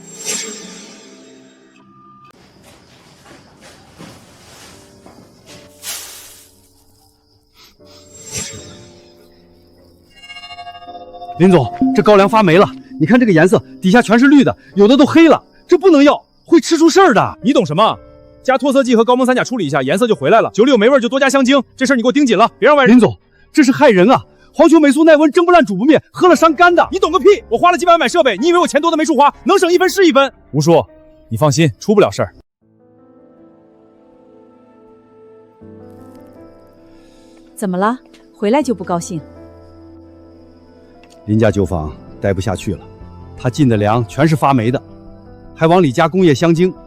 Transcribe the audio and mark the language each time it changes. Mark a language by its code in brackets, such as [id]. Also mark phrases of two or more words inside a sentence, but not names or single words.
[zh] 林總，這高粱發霉了，你看這個顏色，底下全是綠的，有的都黑了，這不能要，會吃出事兒的。你懂什麼？加脫色劑和高錳3鉀處理一下，顏色就回來了。酒裡有霉味就多加香精，這事兒你給我盯緊了，別讓外人。林總，這是害人啊！黃球霉素耐溫，蒸不爛煮不滅，喝了傷肝的。你懂個屁！我花了幾百萬買設備，你以為我錢多的沒處花？能省1分是1分。吳叔，你放心，出不了事兒。怎麼了？回來就不高興？林家酒坊待不下去了，他進的糧全是發霉的，還往裡加工業香精。